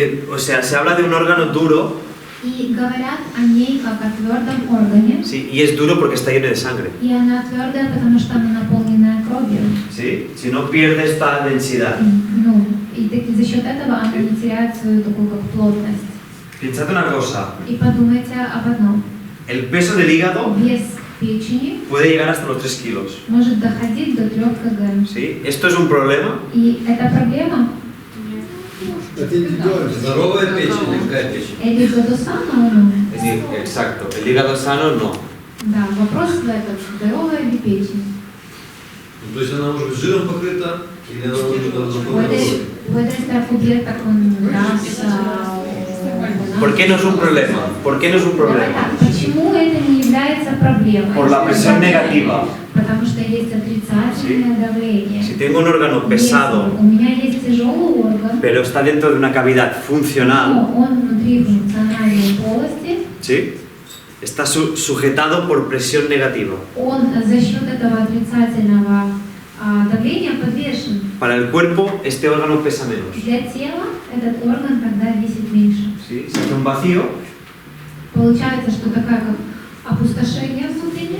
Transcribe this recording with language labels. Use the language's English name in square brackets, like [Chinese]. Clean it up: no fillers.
[Spanish] O sea, se habla de un órgano duro, [Russian] И говорят о ней как о твердом органе. [Spanish] ¿sí? Y es duro porque está lleno de sangre. [Russian] И она твердая, потому что она наполненная кровью. [Spanish] ¿Sí? Si no pierde esta densidad. [Russian] Ну, и за счет этого она не теряет свою такую как плотность. [Spanish] Pensad una cosa, [Russian] И подумайте об одном. [Spanish] el peso del hígado [Russian] Вес печени [Spanish] puede llegar hasta los 3 kilos. [Russian] может доходить до 3 кг. [Spanish] ¿Sí? ¿Esto es un problema? [Russian] И это проблема? Это индивидуально. Здоровая печень или какая печень? Или задусана ума? [Spanish] Exacto, el hígado sano no. [Russian] Да, вопрос в этом, здоровая ли печень. Ну, то есть она может быть жиром покрыта, или она может быть [Spanish] Puede estar cubierta con grasa. ¿Por qué no es un problema? ¿Por qué no es un problema? [Russian] Почему это не является проблемой? [Spanish] Por la presión negativa. [Russian] Потому что есть отрицательное давление. [Spanish] Si tengo un órgano pesado, [Russian] Если у меня есть тяжелый орган, [Spanish] pero está dentro de una cavidad funcional, [Russian] но он внутри функциональной полости, [Spanish] ¿sí? Está sujetado por presión negativa. [Russian] он за счет этого отрицательного давления подвешен. [Spanish] Para el cuerpo, este órgano pesa menos. [Russian] Для тела этот орган тогда весит меньше. [Spanish] ¿Sí? Se hace un vacío, [Russian] Получается, что такая как опустошение внутреннее,